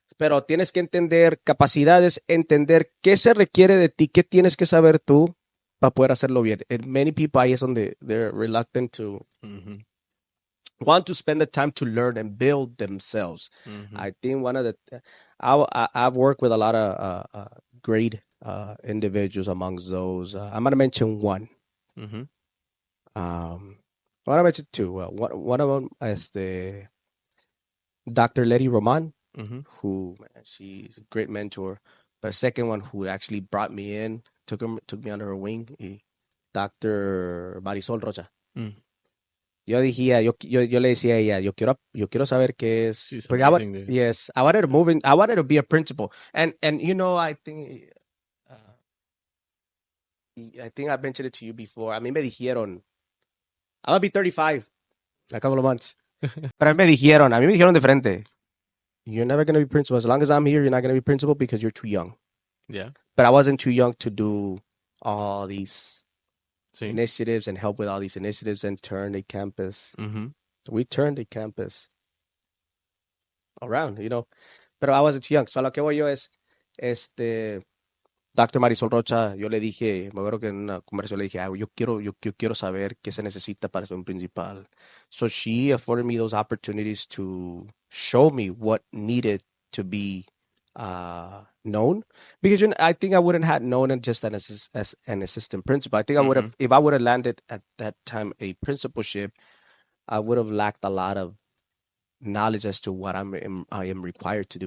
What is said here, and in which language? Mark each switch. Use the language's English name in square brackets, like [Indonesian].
[Spanish] Pero tienes que entender capacidades, entender qué se requiere de ti, qué tienes que saber tú para poder hacerlo bien. [English] And many people [Spanish] ahí es donde [English] they're reluctant to Mm-hmm. want to spend the time to learn and build themselves. Mm-hmm. I think one of the I've worked with a lot of great individuals amongst those. I'm gonna mention one. Mm-hmm. I want to mention two. One of them is the Dr. Letty Roman, Mm-hmm. who man, she's a great mentor. But a second one who actually brought me in, took me under her wing, Dr. Marisol Rocha. Mm. [Spanish] Yo decía, yo le decía a ella, yo quiero saber qué es. [English] She's [Spanish] Porque [English] amazing, dude. yes, I wanted to move in, I wanted to be a principal. And you know, uh, I think I mentioned it to you before. [Spanish] A mí me dijeron, [English] I'm gonna be 35 in a couple of months. [Spanish] Pero a mí me dijeron de frente, [English] you're never gonna be principal. As long as I'm here, you're not gonna be principal because you're too young. Yeah. But I wasn't too young to do all these See. initiatives and help with all these initiatives and turn a campus. Mm-hmm. We turned a campus around, [Spanish] Pero [English] I wasn't too young. So [Spanish] a lo que voy yo es, Dr. Marisol Rocha, yo le dije, me acuerdo que en una conversación le dije, yo quiero saber qué se necesita para ser un principal. [English] So she afforded me those opportunities to show me what needed to be known. Because I think I wouldn't have known it just as an assistant principal. I think I would have, if I would have landed at that time a principalship, I would have lacked a lot of knowledge as to what I am required to do.